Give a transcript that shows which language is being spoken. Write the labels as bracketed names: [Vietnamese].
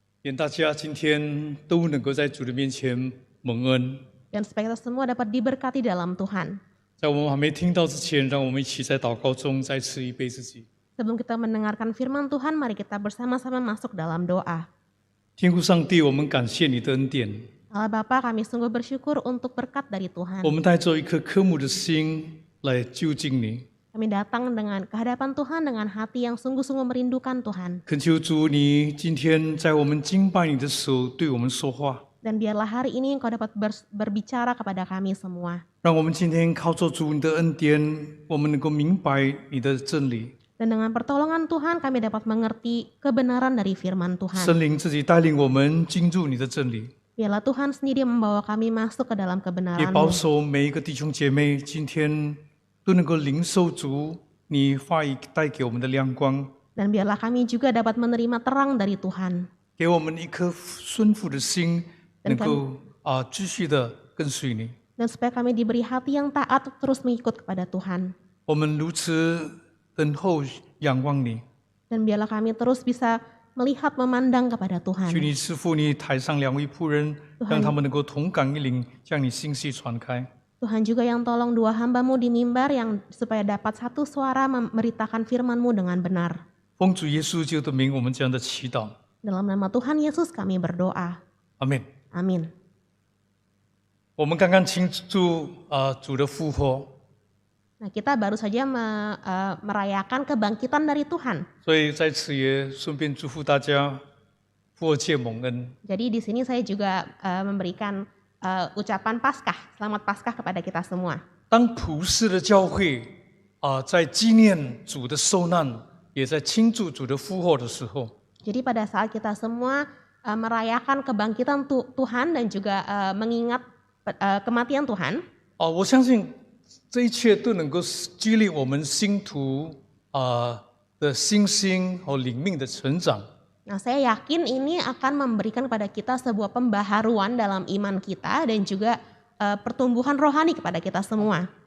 [Chinese] 愿大家今天都能够在主的面前蒙恩。 [Indonesian] Dan supaya kita semua dapat diberkati dalam Tuhan. [Chinese] 在我们还没听到之前，让我们一起在祷告中再次预备自己。 [Indonesian] Sebelum kita mendengarkan firman Tuhan, mari kita bersama-sama masuk dalam doa. [Chinese] 天父上帝，我们感谢你的恩典。 [Indonesian] Allah Bapa, kami sungguh bersyukur untuk berkat dari Tuhan. [Chinese] 我们带着一颗渴慕的心来就近你， [Indonesian] Kami datang dengan kehadapan Tuhan dengan hati yang sungguh-sungguh merindukan Tuhan. [Chinese] 恳求主，你今天在我们敬拜你的时候对我们说话。 [Indonesian] Dan biarlah hari ini Engkau dapat berbicara kepada kami semua. [Chinese] 让我们今天靠着主你的恩典，我们能够明白你的真理。 [Indonesian] Dan dengan pertolongan Tuhan kami dapat mengerti kebenaran dari firman Tuhan. [Chinese] 圣灵自己带领我们进入你的真理， [Indonesian] Biarlah Tuhan sendiri membawa kami masuk ke dalam [Chinese] 也 [Indonesian] kebenaran-Mu. [Chinese] 保守每一个弟兄姐妹今天都能够领受主你话语带给我们的亮光， [Indonesian] Dan biarlah kami juga dapat menerima terang dari Tuhan. [Chinese] 给我们一颗顺服的心，能够继续的跟随你。 [Indonesian] Dan supaya kami diberi hati yang taat terus mengikut kepada Tuhan. [Chinese] 我们如此等候仰望你， [Indonesian] Dan biarlah kami terus bisa melihat memandang kepada Tuhan. [Chinese] 求你赐福你台上两位仆人，让他们能够同感一灵，将你信息传开。 [Indonesian] Tuhan juga yang tolong dua hamba-Mu di mimbar yang supaya dapat satu suara memberitakan firman-Mu dengan benar. [Chinese] 奉主耶稣基督的名，我们这样的祈祷， [Indonesian] Dalam nama Tuhan Yesus kami berdoa. [Chinese] 阿门。 [Indonesian] Amin. [Chinese] 我们刚刚庆祝主的复活， [Indonesian] Nah, kita baru saja merayakan kebangkitan dari Tuhan. [Chinese] 所以在此也顺便祝福大家复活节蒙恩。 [Indonesian] Jadi di sini saya juga memberikan ucapan Paskah, selamat Paskah kepada kita semua. [Chinese] 当普世的教会在纪念主的受难，也在庆祝主的复活的时候， [Indonesian] Jadi pada saat kita semua merayakan kebangkitan Tuhan dan juga mengingat kematian Tuhan, [Chinese] 我相信这一切都能够激励我们信徒的信心和灵命的成长。 [Indonesian] nah saya yakin ini akan memberikan kepada kita sebuah pembaharuan dalam iman kita dan juga pertumbuhan rohani kepada kita semua.